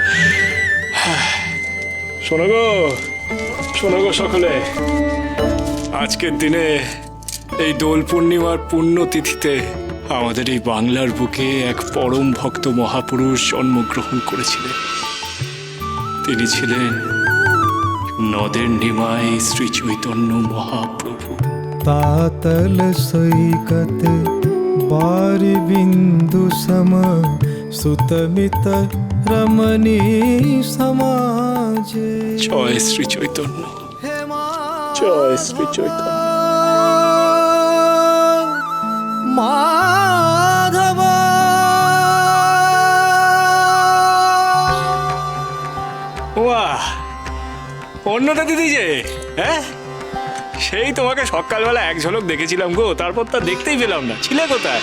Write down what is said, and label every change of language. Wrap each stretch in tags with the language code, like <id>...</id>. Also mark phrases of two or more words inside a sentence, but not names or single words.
<bn>শোনো গো, শোনো গো সকলে, আজকের দিনে এই দোল পূর্ণিমার পুণ্যতিথিতে আমাদের এই বাংলার বুকে এক পরম ভক্ত মহাপুরুষ জন্মগ্রহণ করেছিলেন। তিনি ছিলেন নদের নিমাই শ্রী চৈতন্য মহাপ্রভু।</bn> <mai>तातल सैकत बारि बिंदु सम सुतमित रमणी समाजे।</mai> <bn>জয় শ্রী চৈতন্য, জয় শ্রী চৈতন্য। माधव বাহ, অন্যটা দিদি যে, হ্যাঁ সেই তোমাকে সকালবেলা এক ঝলক দেখেছিলাম গো, তারপর তা দেখতেই পেলাম না, ছিলে কোথায়?</bn>